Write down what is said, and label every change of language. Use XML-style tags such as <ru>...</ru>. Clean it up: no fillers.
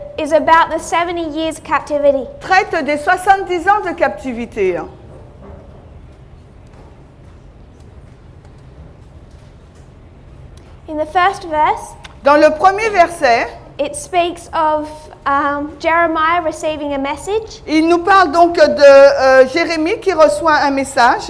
<en>is about the 70 years captivity.</en> <fr>traite des 70 ans de captivité.</fr> <en>In the first verse,</en> <fr>Dans le premier verset,</fr> <en>it speaks of Jeremiah receiving a message.</en> <fr>il nous parle donc de Jérémie qui reçoit un message.</fr>